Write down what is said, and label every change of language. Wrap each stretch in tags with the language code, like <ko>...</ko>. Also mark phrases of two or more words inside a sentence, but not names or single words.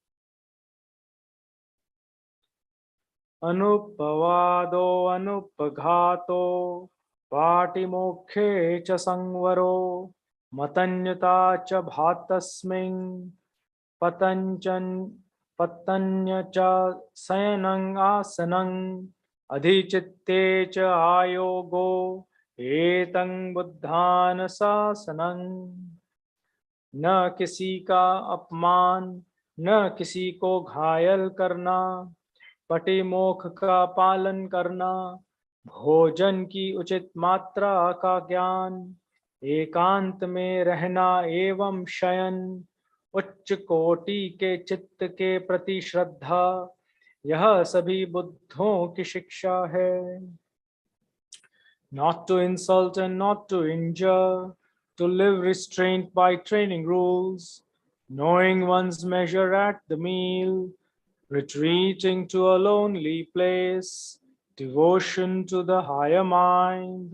<pi>Anupavado anupaghato patimokhe cha sangvaro matanyata cha bhatasming patanya cha sayanang asanang adhichitte cha ayogo etang buddhana sasanang.</pi> <hi>न किसी का अपमान, न किसी को घायल करना, पटिमोख का पालन करना, भोजन की उचित मात्रा का ज्ञान, एकांत में रहना एवं शयन, उच्च कोटि के चित्त के प्रति श्रद्धा, यह सभी बुद्धों की शिक्षा है।</hi> <en>Not to insult and not to injure, to live restrained by training rules, knowing one's measure at the meal, retreating to a lonely place, devotion to the higher mind.</en>